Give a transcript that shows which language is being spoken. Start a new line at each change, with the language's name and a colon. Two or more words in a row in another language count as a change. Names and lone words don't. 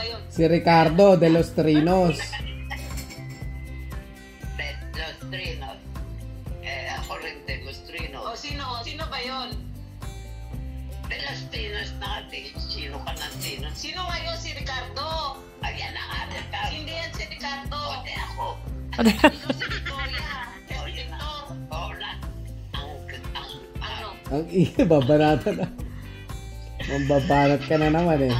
Filipino: Si Ricardo de los Trinos. Los Trinos. Ako rin de los Trinos. O sino ba yun? De los Trinos natin. Sino ka ng Trinos? Sino nga yun? Si Ricardo. Ayan ang aral ka. Hindi yan si Ricardo. O, di ako. Ikaw si Victoria. O, Victor. O, na. Ano? Ang babanatan na. Mambabanat ka na naman eh.